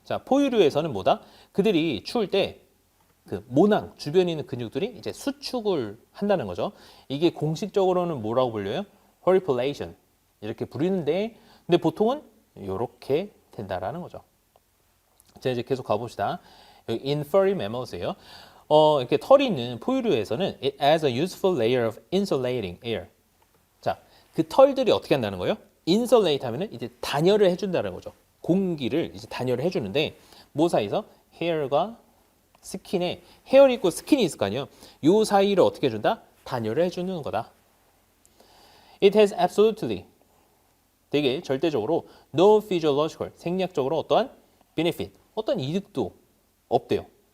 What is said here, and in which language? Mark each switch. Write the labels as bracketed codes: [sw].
[ko] 자, 포유류에서는 뭐다? 그들이 추울 때 그 모낭 주변에 있는 근육들이 이제 수축을 한다는 거죠. 이게 공식적으로는 뭐라고 불려요? horripilation 이렇게 부르는데, 근데 보통은 이렇게 된다라는 거죠. 자, 이제 계속 가봅시다. [en] 여기 in furry mammals예요. [ko] 이렇게 털이 있는 포유류에서는 [en] it adds a useful layer of insulating air. 자, [ko] 그 털들이 어떻게 한다는 거예요? insulate 하면은 이제 단열을 해준다는 거죠. 공기를 이제 단열을 해주는데 뭐 사이에서? hair과 스킨에 헤어이 있고 스킨이 있을 거 아니에요. 요 사이를 어떻게 해준다? 단열을 해주는 거다. [en] It has absolutely [ko] 되게 절대적으로 [en] no physiological [ko] 생리학적으로 어떠한 benefit 어떤 이득도 없대요.